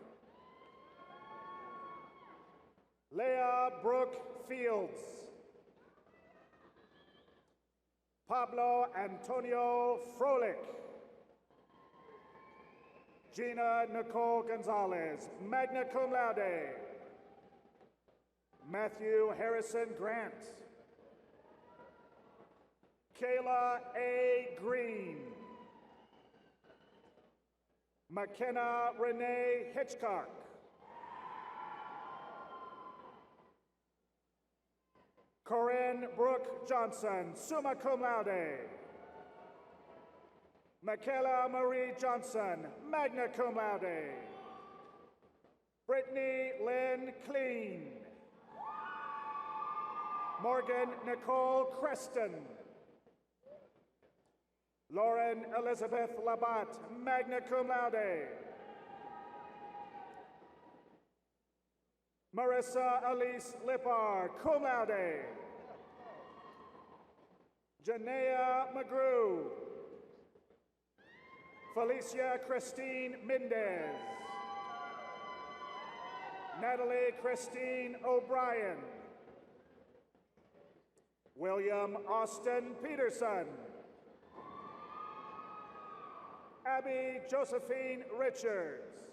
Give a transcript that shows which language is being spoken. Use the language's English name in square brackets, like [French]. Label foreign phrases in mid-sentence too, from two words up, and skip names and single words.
[English] Leah Brooke Fields. Pablo Antonio Froelich. Gina Nicole Gonzalez, [Latin] magna cum laude. [English] Matthew Harrison Grant. Kayla A. Green. McKenna Renee Hitchcock. Corinne Brooke Johnson, [Latin] summa cum laude. [English] Michaela Marie Johnson, [Latin] magna cum laude. [English] Brittany Lynn Clean. Morgan Nicole Creston. Lauren Elizabeth Labat, [Latin] magna cum laude. [English] Marissa Elise Lippar, [Latin] cum laude. [English] Janea McGrew. Felicia Christine Mendez. Natalie Christine O'Brien. William Austin Peterson. Abby Josephine Richards.